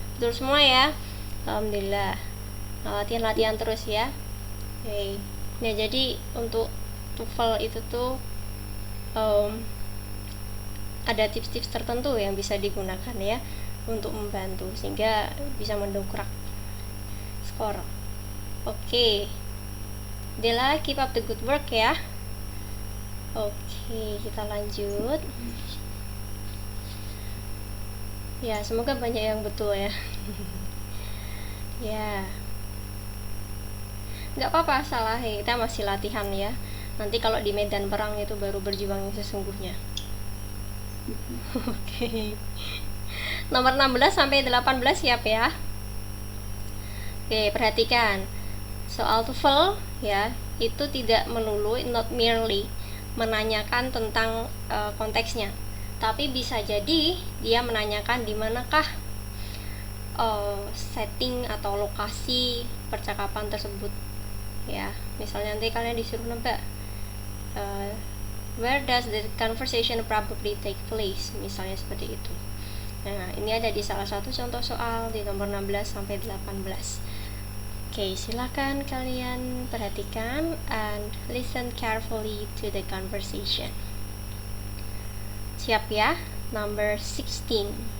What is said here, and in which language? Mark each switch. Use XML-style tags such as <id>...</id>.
<id>Betul semua ya. Alhamdulillah. Latihan terus ya. Oke. Nah, jadi untuk TOEFL itu tuh ada tips-tips tertentu yang bisa digunakan ya untuk membantu sehingga bisa mendongkrak skor. Oke.</id> <en>Dela, keep up the good work ya.</en> <id>Oke, kita lanjut. Ya, semoga banyak yang betul ya. Ya. Nggak apa-apa, salah, kita masih latihan ya. Nanti kalau di medan perang itu baru berjuang yang sesungguhnya. Oke. Nomor 16 sampai 18 siap ya. Oke, perhatikan. Soal TOEFL ya, itu tidak melulu,</id> <en>not merely</en> <id>menanyakan tentang konteksnya, tapi bisa jadi dia menanyakan di manakah setting atau lokasi percakapan tersebut ya. Misalnya nanti kalian disuruh nebak</id> <en>where does the conversation probably take place,</en> <id>misalnya seperti itu. Nah, ini ada di salah satu contoh soal di nomor 16 sampai 18. Oke, silakan kalian perhatikan</id> <en>and listen carefully to the conversation.</en> <id>Siap ya?</id> <en>Number 16.</en>